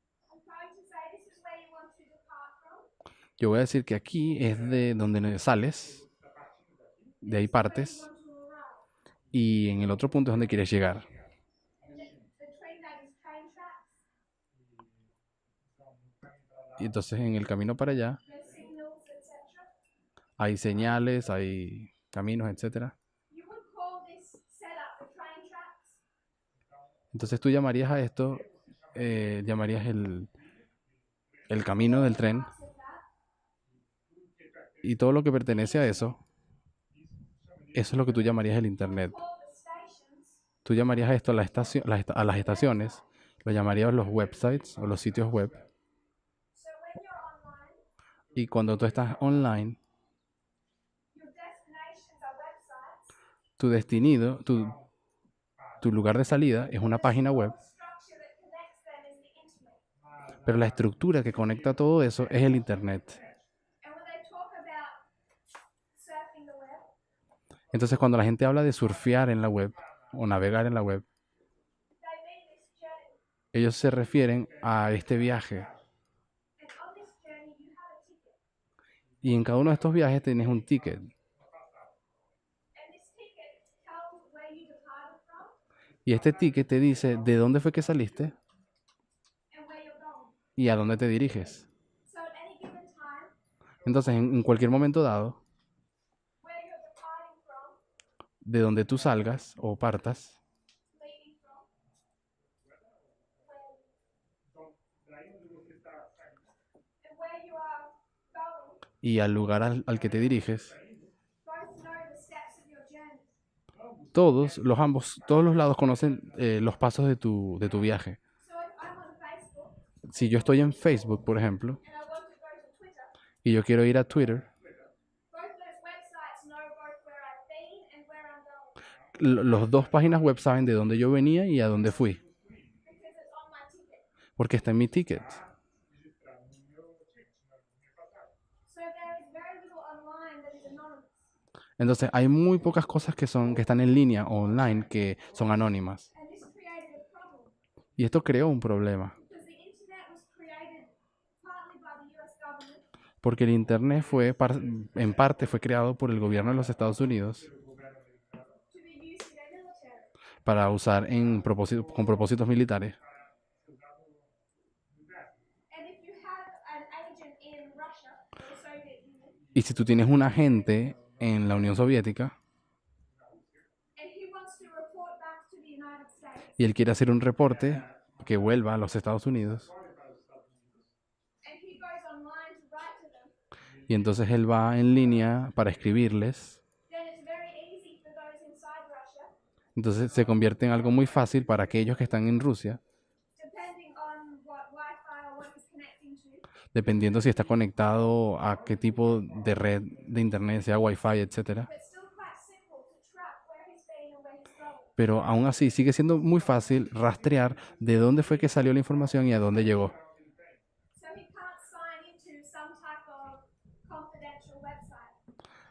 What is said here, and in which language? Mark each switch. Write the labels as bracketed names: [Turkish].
[English] I'm going to say this is where you want to depart from. [Spanish] Yo voy a decir que aquí es de donde sales, de ahí [English] Where you [Spanish] partes, [English] want to arrive. [Spanish] y en el otro punto es donde quieres llegar. [English] Between that is train tracks. [Spanish] Y entonces en el camino para allá [English] There's signals, etc. [Spanish] hay señales, hay caminos, etcétera. [English] You would call this setup the train tracks. [Spanish] Entonces tú llamarías a esto, llamarías el camino del tren, [English] Parts of that. [Spanish] y todo lo que pertenece a eso es lo que tú llamarías el internet. [English] Call the stations. [Spanish] Tú llamarías a esto a a las estaciones, lo llamarías los websites o los sitios web. [English] So when you're online, [Spanish] Y cuando tú estás online, [English] your destinations are websites. [Spanish] tu destino, tu lugar de salida es una página web, [English] The structure that connects them is the internet. [Spanish] pero la estructura que conecta todo eso es el internet. [English] And when they talk about surfing the web, [Spanish] Entonces cuando la gente habla de surfear en la web o navegar en la web, [English] they mean this journey. [Spanish] ellos se refieren a este viaje. [English] And on this journey, you have a ticket. [Spanish] Y en cada uno de estos viajes tienes un ticket. [English] And this ticket tells where you departed from [Spanish] Y este ticket te dice de dónde fue que saliste [English] and where you're going. [Spanish] y a dónde te diriges. [English] So at any given time, [Spanish] Entonces en cualquier momento dado, [English] where you're departing from, [Spanish] de donde tú salgas o partas, [English] leaving from, and where you are going, [Spanish] y al lugar al que te diriges, [English] both know the steps of your journey. [Spanish] todos los lados conocen los pasos de tu viaje. [English] So if I'm on Facebook [Spanish] Si yo estoy en Facebook, por ejemplo, [English] and I want to go to Twitter, [Spanish] y yo quiero ir a Twitter, [English] both those websites know both where I've been and where I'm going [Spanish] los dos páginas web saben de dónde yo venía y a dónde fui, [English] because it's on my ticket. [Spanish] porque está en mi ticket. [English] So there is very little online that is anonymous. [Spanish] Entonces hay muy pocas cosas que están en línea o online que son anónimas. [English] And this created a problem [Spanish] Y esto creó un problema, [English] because the internet was created partly by the US government [Spanish] porque el internet en parte fue creado por el gobierno de los Estados Unidos [English] to be used in their military. [Spanish] para usar con propósitos militares. [English] And if you have an agent in Russia or the Soviet Union [Spanish] Y si tú tienes un agente en la Unión Soviética [English] and he wants to report back to the United States [Spanish] y él quiere hacer un reporte que vuelva a los Estados Unidos, [English] and he goes online to write to them, [Spanish] y entonces él va en línea para escribirles, [English] then it's very easy for those inside Russia, [Spanish] entonces se convierte en algo muy fácil para aquellos que están en Rusia, [English] depending on what Wi-Fi or what he's connecting to, [Spanish] dependiendo si está conectado a qué tipo de red de internet, sea Wi-Fi, etcétera. [English] but still quite simple to track where he's been and where he's going. [Spanish] Pero aún así sigue siendo muy fácil rastrear de dónde fue que salió la información y a dónde llegó. [English] So he can't sign into some type of confidential website.